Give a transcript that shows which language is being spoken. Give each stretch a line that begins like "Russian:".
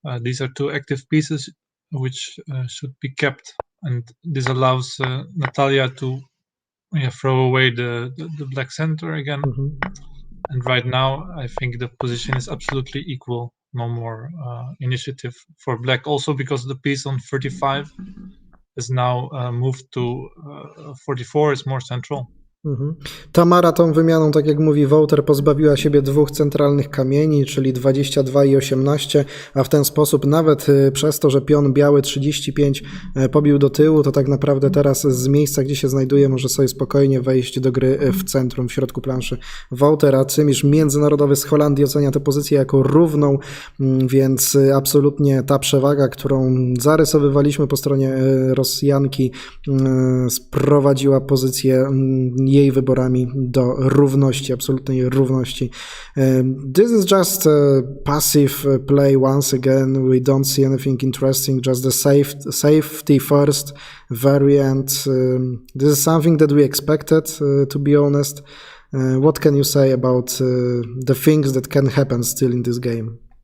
English: These are two active pieces which should be kept, and this allows Natalia to throw away the black center again. And right now, I think the position is absolutely equal. No more initiative for black. Also because the piece on 35 is now moved to 44, is more central.
Polish: Tamara tą wymianą, tak jak mówi Wouter, pozbawiła siebie dwóch centralnych kamieni, czyli 22 i 18, a w ten sposób nawet przez to, że pion biały 35 pobił do tyłu, to tak naprawdę teraz z miejsca, gdzie się znajduje, może sobie spokojnie wejść do gry w centrum, w środku planszy. Wouter, a Cymisz międzynarodowy z Holandii ocenia tę pozycję jako równą, więc absolutnie ta przewaga, którą zarysowywaliśmy po stronie Rosjanki, sprowadziła pozycję jej wyborami do równości, absolutnej równości.
English: This is just a passive play once again. We don't see anything interesting, just the safety first variant. This is something that we expected, to be honest. What can you say about the things that can happen still in this game?